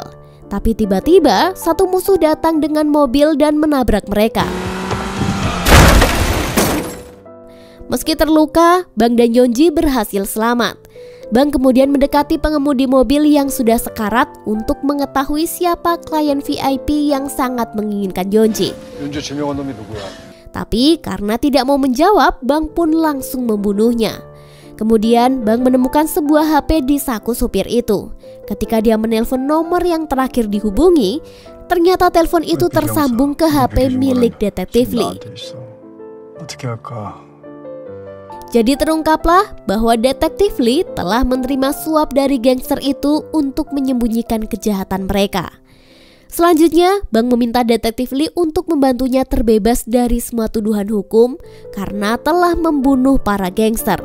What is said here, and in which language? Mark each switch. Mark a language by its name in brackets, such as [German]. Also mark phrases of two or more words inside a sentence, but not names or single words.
[Indonesian] Tapi tiba-tiba satu musuh datang dengan mobil dan menabrak mereka. Meski terluka, Bang dan Yeonji berhasil selamat. Bang kemudian mendekati pengemudi mobil yang sudah sekarat untuk mengetahui siapa klien VIP yang sangat menginginkan Yeonji. [Korean] 윤주 지명한 놈이 누구야? [Indonesian] Tapi karena tidak mau menjawab, Bang pun langsung membunuhnya. Kemudian Bang menemukan sebuah HP di saku supir itu. Ketika dia menelpon nomor yang terakhir dihubungi, ternyata telepon itu tersambung ke HP milik detektif Lee. [Korean] 어떻게 할까? [Indonesian] Jadi terungkaplah bahwa detektif Lee telah menerima suap dari gangster itu untuk menyembunyikan kejahatan mereka. Selanjutnya, Bang meminta detektif Lee untuk membantunya terbebas dari semua tuduhan hukum karena telah membunuh para gangster.